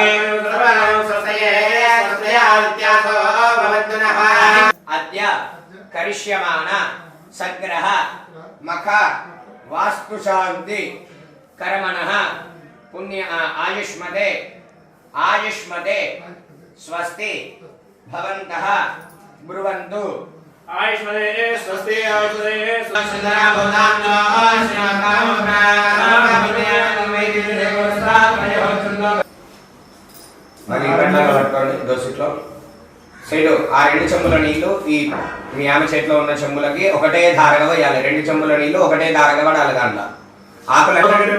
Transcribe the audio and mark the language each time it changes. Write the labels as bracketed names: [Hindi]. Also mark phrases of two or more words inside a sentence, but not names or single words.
[Sanskrit] स्वस्ते स्वस्त्यादित्यासो भवन्तु नः अद्य करिष्यमाण सग्रह मख वास्तुशान्ति कर्मणः पुण्य आयुष्मते आयुष्मते स्वस्ति भवन्तः ब्रुवन्तु आयुष्मदे स्वस्ति आयुष्मदे सुंदरा भवनाम्नो [Telugu] మరి ఇబ్బందిగా పట్టుకోండి దోసిట్లో సైడ్ ఆ 2 చెంబుల నీళ్లు ఈ మీ ఆమె చేతిలో ఉన్న చెంబులకి ఒకటే ధారగా వేయాలి. 2 చెంబుల నీళ్లు ఒకటే ధారగా పడాలి. దాంట్లో ఆకులు